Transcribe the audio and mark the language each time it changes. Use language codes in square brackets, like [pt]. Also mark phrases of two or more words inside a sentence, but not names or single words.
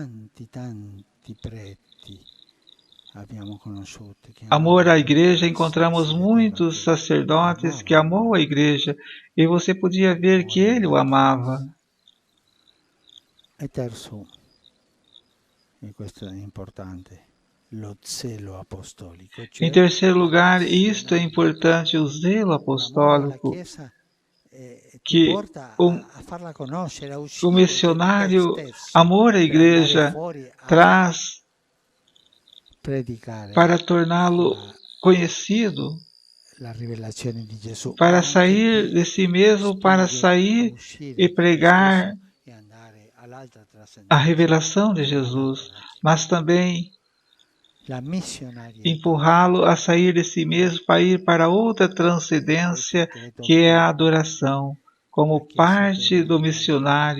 [pt] Amor à igreja, encontramos muitos sacerdotes que amou a igreja e você podia ver que ele o amava. [it] E terzo, e questo è importante, lo zelo apostolico. [pt] Em terceiro lugar, e isto é importante, o zelo apostólico, que o missionário, amor à igreja, traz para torná-lo conhecido, para sair de si mesmo, para sair e pregar a revelação de Jesus, mas também empurrá-lo a sair de si mesmo para ir para outra transcendência, que é a adoração, como parte do missionário.